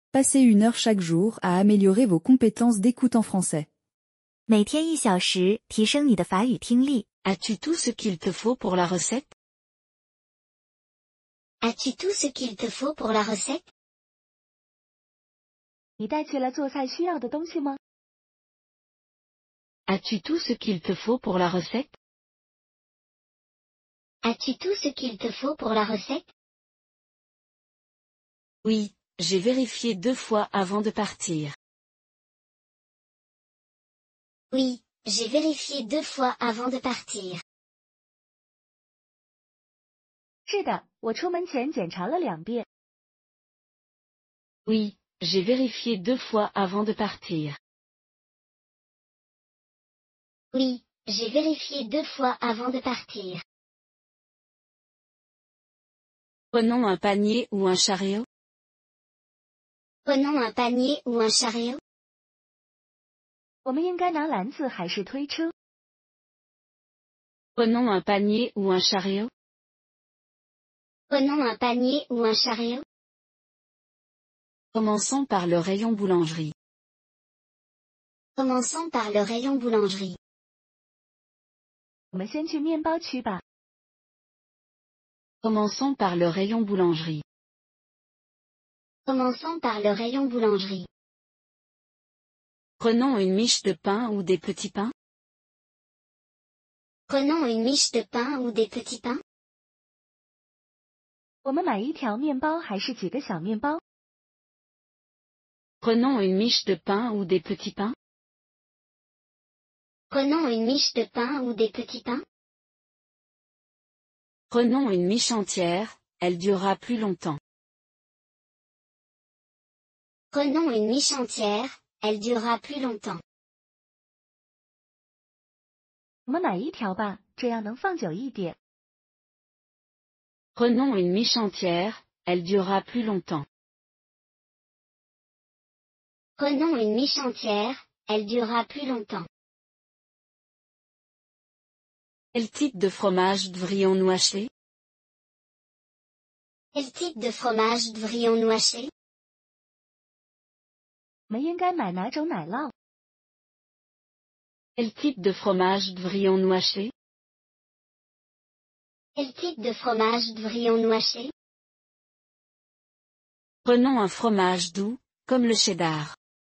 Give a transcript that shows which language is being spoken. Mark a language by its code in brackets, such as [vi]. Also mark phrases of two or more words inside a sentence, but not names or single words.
[fr] Passez 1 heure chaque jour à améliorer vos compétences d'écoute en français. [zh] 每天1小时，提升你的法语听力。 [fr] As-tu tout ce qu'il te faut pour la recette? As-tu tout ce qu'il te faut pour la recette? [zh] 你带去了做菜需要的东西吗？ [fr] As-tu tout ce qu'il te faut pour la recette? As-tu tout ce qu'il te faut pour la recette? Oui, j'ai vérifié 2 fois avant de partir. Oui, j'ai vérifié 2 fois avant de partir. [zh] 是的，我出门前检查了2遍。 [fr] Oui, j'ai vérifié 2 fois avant de partir. Oui, j'ai vérifié 2 fois avant de partir. Prenons un panier ou un chariot? Prenons un panier ou un chariot? [zh] 我们应该拿篮子还是推车？ [fr] Prenons un panier ou un chariot? Prenons un panier ou un chariot? Commençons par le rayon boulangerie. Commençons par le rayon boulangerie. [zh] 我们先去面包区吧。 [fr] Commençons par le rayon boulangerie. Commençons par le rayon boulangerie. Prenons une miche de pain ou des petits pains? Prenons une miche de pain ou des petits pains? [zh] 我们买1条面包还是几个小面包？ [fr] Prenons une miche de pain ou des petits pains? Prenons une miche de pain ou des petits pains? Prenons une miche entière, elle durera plus longtemps. Prenons une miche entière, elle durera plus longtemps. [zh] 我们买1条吧，这样能放久一点。 [fr] Prenons une miche entière, elle durera plus longtemps. Prenons une miche entière, elle durera plus longtemps. Quel type de fromage devrions-nous acheter? Quel type de fromage devrions-nous acheter? [zh] 我们应该买哪种奶酪？ [fr] Quel type de fromage devrions-nous acheter? Quel type de fromage devrions-nous acheter? Prenons un fromage doux, comme le cheddar.